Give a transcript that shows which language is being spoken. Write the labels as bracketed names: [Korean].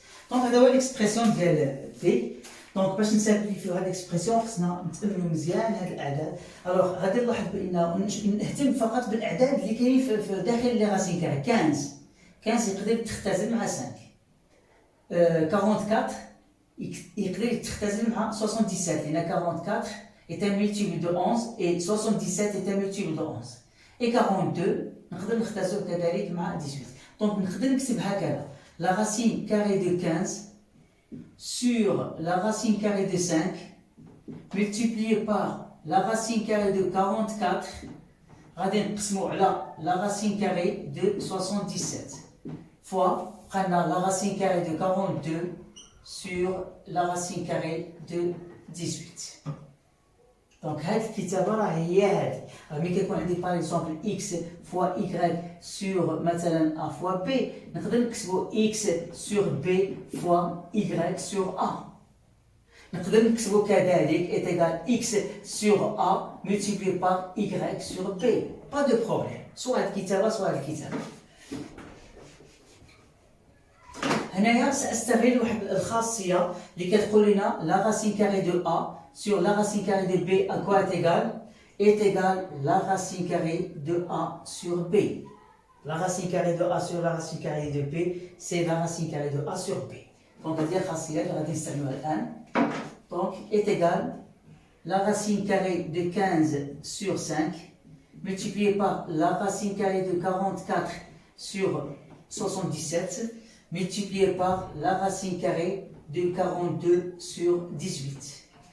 [Arabic] Donc هذا هو الاكسبرسيون ديال دي. دونك باش نسامبليفيو هاد الاكسبرسيون خصنا نتأملوا مزيان هاد الاعداد. الوغ غادي نلاحظ بان نهتم فقط بالاعداد اللي كاينين في داخل لي راسين كاري. 15 يقدر تختزل مع 5. [French] 44 [Arabic] يقدر يختزل مع 77 لان [French] 44 est un multiple de 11 et 77 est un multiple de 11. [Arabic] Et 42 نقدر نختزلو كذلك مع 18. دونك نقدر نكتب هكذا [French] la racine carrée de 15 sur la racine carrée de 5 multiplié par la racine carrée de 44 [Arabic] غادي نقسمو على [French] la racine carrée de 77 fois la racine carrée de 42 sur la racine carrée de 18. [Arabic] Donc هاد الكتابة راه هي هادي. ملي كيكون عندي باغ اكزومبل [French] x fois y sur [Arabic] مثلا [French] a fois b [Arabic] نقدر نكتبو [French] x sur b fois y sur a. [Arabic] نقدر نكتبو كذلك [French] est égal x sur a multiplié par y sur b. Pas de problème. [Arabic] سواء هاد الكتابة سواء هاد الكتابة. هنايا سأستغل واحد الخاصية اللي كتقول لنا [French] la racine carrée de a sur la racine carrée de b à quoi est égal la racine carrée de a sur b. La racine carrée de a sur la racine carrée de b c'est la racine carrée de a sur b. [Arabic] Donc هذه الخاصية اللي غادي نستعملوها الآن. [French] Donc est égal la racine carrée de 15 sur 5 multiplié par la racine carrée de 44 sur 77 multiplié par la racine carrée de 42 sur 18.